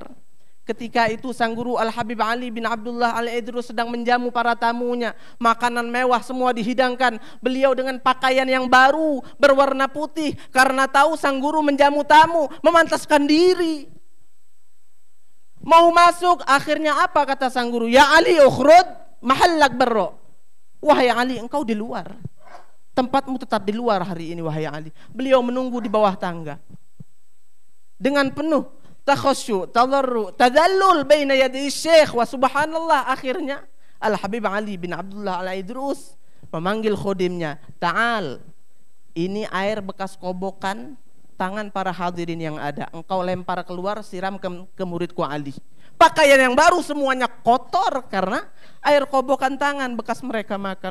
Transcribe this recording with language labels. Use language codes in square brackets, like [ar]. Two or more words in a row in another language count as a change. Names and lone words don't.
[id] Ketika itu sang guru Al-Habib Ali bin Abdullah Al-Idrus sedang menjamu para tamunya. Makanan mewah semua dihidangkan. Beliau dengan pakaian yang baru berwarna putih, karena tahu sang guru menjamu tamu, memantaskan diri. Mau masuk, akhirnya apa kata sang guru? [ar] يا علي اخرج محلك برا. [id] Wahai Ali, engkau di luar. Tempatmu tetap di luar hari ini wahai Ali. Beliau menunggu di bawah tangga dengan penuh takhasyu, tadarru, [ar] تذلل بين يدي الشيخ. وسبحان الله, [id] akhirnya Al-Habib Ali bin Abdullah Al-Idrus memanggil khodimnya, ta'al, ini air bekas kobokan tangan para hadirin yang ada, engkau lempar keluar, siram ke muridku Ali. Pakaian yang baru semuanya kotor karena air kobokan tangan bekas mereka makan.